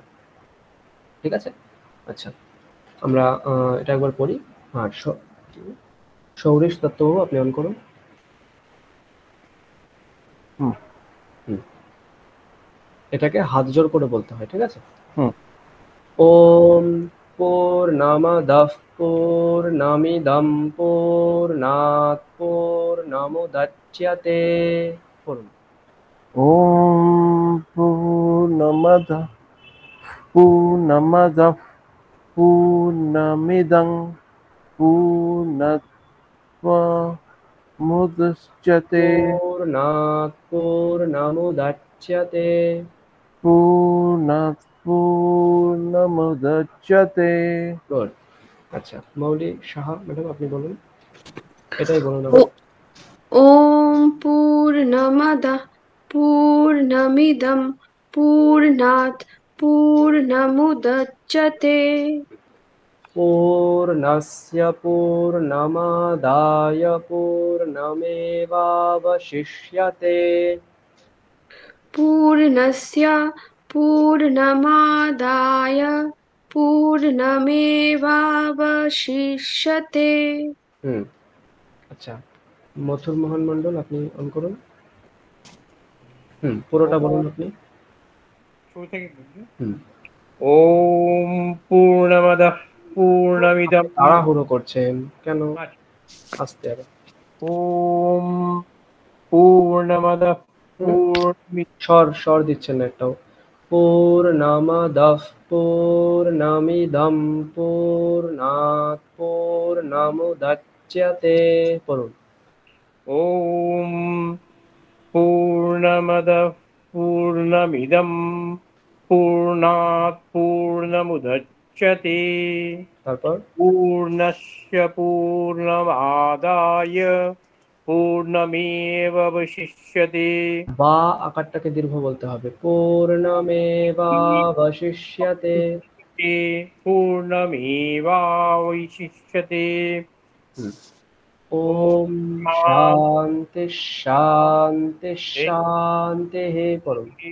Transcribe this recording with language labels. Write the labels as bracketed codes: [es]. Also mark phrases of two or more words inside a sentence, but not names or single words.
[bn] ঠিক আছে? আচ্ছা, আমরা এটা একবার পড়ি। হ্যাঁ, সৌরিশ তত্ত্ব আপনি অন করুন। এটাকে হাত জোর করে বলতে হয়, ঠিক আছে? [sa] ওম পূর্ণমদঃ পূর্ণমিদং পূর্ণাৎ পূর্ণমুদচ্যতে। [bn] পড়ুন। [sa] ওম পূর্ণমদঃ পূর্ণমিদং পূর্ণাৎ পূর্ণমুদচ্যতে পূর্ণাৎ পূর্ণমুদচ্যতে পূর্ণাৎ পূর্ণমুদচ্যতে। [bn] গুড। আচ্ছা, মৌলি সাহা ম্যাডাম আপনি বলুন, এটাই বলুন। [sa] ওম পূর্ণমদঃ পূর্ণমিদং পূর্ণাৎ পূর্ণমুদচ্যতে। पूर्णस्य पूर्णमादाय पूर्णमेवावशिष्यते पूर्णस्य पूर्णमादाय पूर्णमेवावशिष्यते। [bn] আচ্ছা, মথুর মোহন মন্ডল আপনি অন করুন। পুরোটা বলুন আপনি। [sa] ওম পূর্ণমদঃ পূর্ণমিদং। [bn] তাড়াহুড়ো করছেন কেন? আস্তে আরে। [sa] ওম পূর্ণমদঃ [bn] স্বর দিচ্ছেন না একটাও। [sa] পূর্ণমদঃ পূর্ণমিদং পূর্ণাৎ পূর্ণমুদচ্যতে পড়ুন। ওম পূর্ণমদঃ পূর্ণমিদং পূর্ণাৎ পূর্ণমুদচ্যতে [bn] তারপর [sa] পূর্ণস্য পূর্ণমাদায় পূর্ণমেবাবশিষ্যতে। [bn] বা আকারটাকে দীর্ঘ বলতে হবে। পূর্ণমেবাবশিষ্যতে [sa] পূর্ণমেবাবশিষ্যতে। ওম শান্তি শান্তি শান্তিঃ পড়ুন।